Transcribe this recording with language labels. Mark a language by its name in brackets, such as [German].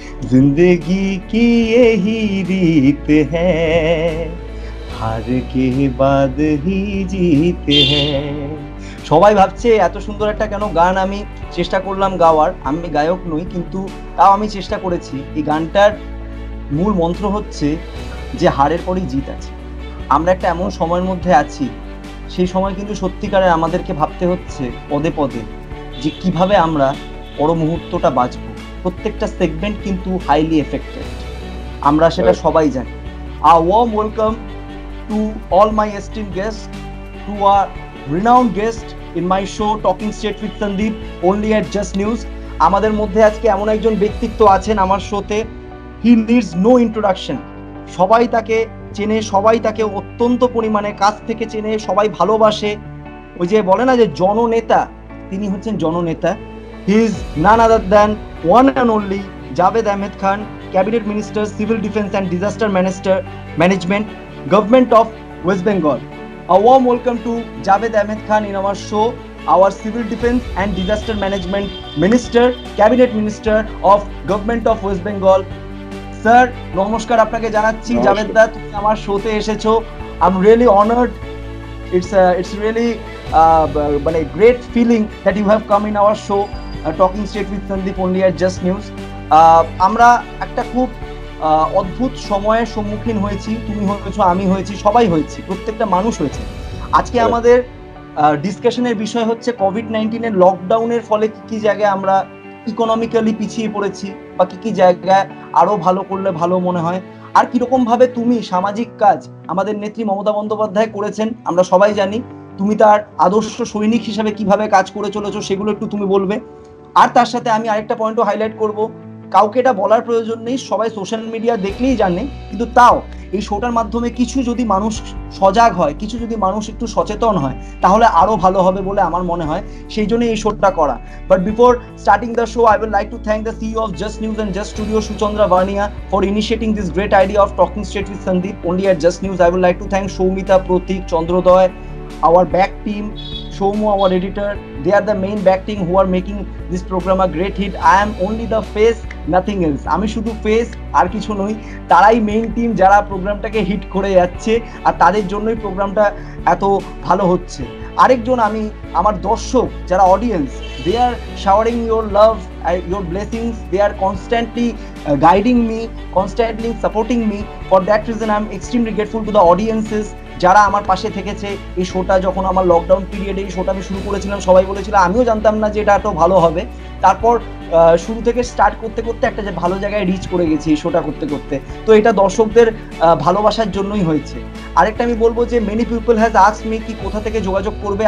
[Hindi] जिंदगी की यही रीत है, हार के बाद ही जीत है। [Bangla] সবাই ভাবছে এত সুন্দর একটা কেন গান আমি চেষ্টা করলাম গাওয়ার। আমি গায়ক নই, কিন্তু তাও আমি চেষ্টা করেছি। এই গানটার মূল মন্ত্র হচ্ছে যে হারের পরেই জিত আছে। আমরা একটা এমন সময়ের মধ্যে আছি, সেই সময় কিন্তু সত্যিকারে আমাদেরকে ভাবতে হচ্ছে পদে পদে যে কিভাবে আমরা পর মুহূর্তটা বাঁচবো। প্রত্যেকটা সেগমেন্ট কিন্তু হাইলি এফেক্টেড, আমরা সেটা সবাই জানি। [English] A warm welcome to all my esteemed guest, to a renowned guest in my show Talking Straight with Sandeep, only at Just News. [Bangla] আমাদের মধ্যে আজকে এমন একজন ব্যক্তিত্ব আছেন আমার শোতে, [English] He needs no introduction. [Bangla] সবাই তাকে চেনে, সবাই তাকে অত্যন্ত পরিমাণে কাছ থেকে চেনে, সবাই ভালোবাসে। ওই যে বলে না যে জননেতা, তিনি হচ্ছেন জননেতা। [English] He is none other than one and only Javed Ahmed Khan, cabinet minister, civil defence and disaster management, government of West Bengal. A warm welcome to Javed Ahmed Khan in our show, our Civil Defense and Disaster Management Minister, Cabinet Minister of Government of West Bengal. [Bangla] Sir, নমস্কার আপনাকে জানাচ্ছি। জাভেদ দা, তুমি আমার শোতে এসেছো। [English] I'm really honored. It's really মানে great feeling that you have come in our show, Talking Straight with Sandeep, only at Just News. [Bangla] আমরা একটা খুব অদ্ভুত সময়ের সম্মুখীন হয়েছি। তুমি হয়েছো, আমি হয়েছি, সবাই হয়েছি, প্রত্যেকটা মানুষ হয়েছে। আজকে আমাদের ডিসকাশনের বিষয় হচ্ছে কোভিড-19 লকডাউনের ফলে কি কি জায়গায় আমরা ইকোনমিক্যালি পিছিয়ে পড়েছি, বা কি কি জায়গায় আরো ভালো করলে ভালো মনে হয়, আর কিরকম ভাবে তুমি সামাজিক কাজ আমাদের নেত্রী মমতা বন্দ্যোপাধ্যায় করেছেন আমরা সবাই জানি। তুমি তার আদর্শ সৈনিক হিসাবে কিভাবে কাজ করে চলেছো সেগুলো একটু তুমি বলবে। আর তার সাথে আমি আরেকটা পয়েন্টও হাইলাইট করব, কাউকে এটা বলার প্রয়োজন নেই, সবাই সোশ্যাল মিডিয়া দেখলেই জানে, কিন্তু তাও এই শোটার মাধ্যমে কিছু যদি মানুষ সজাগ হয়, কিছু যদি মানুষ একটু সচেতন হয়, তাহলে আরো ভালো হবে বলে আমার মনে হয়। সেই জন্য এই শোটা করা। [English] But before starting the show, I will like to thank the CEO of Just News and Just Studio, Suchandra Varnia, for initiating this great idea of Talking Straight with Sandeep, only at Just News. I will like to thank Soumita, Pratik, Chandrodoy, our back team, Shomu, our editor. They are the main back team who are making this program a great hit. I am only the face, nothing else. [Bangla] আমি শুধু face, আর কিছু নই। তারাই main team যারা প্রোগ্রামটাকে hit করে যাচ্ছে, আর তাদের জন্যই প্রোগ্রামটা এত ভালো হচ্ছে। আরেকজন আমি, আমার দর্শক যারা audience, [English] They are showering your love, your blessings. They are constantly guiding me, constantly supporting me. For that reason I am extremely grateful to the audiences যারা আমার পাশে থেকেছে। [Bangla] এই শোটা যখন আমার লকডাউন পিরিয়ডে এই শোটা আমি শুরু করেছিলাম, সবাই বলেছিল, আমিও জানতাম না যে এটা এত ভালো হবে। তারপর শুরু থেকে স্টার্ট করতে করতে একটা যে ভালো জায়গায় রিচ করে গেছি এই শোটা করতে করতে। তো এটা দর্শকদের ভালোবাসার জন্যই হয়েছে। আরেকটা আমি বলবো যে [English] many people has asked me [Bangla] কি কোথা থেকে যোগাযোগ করবে।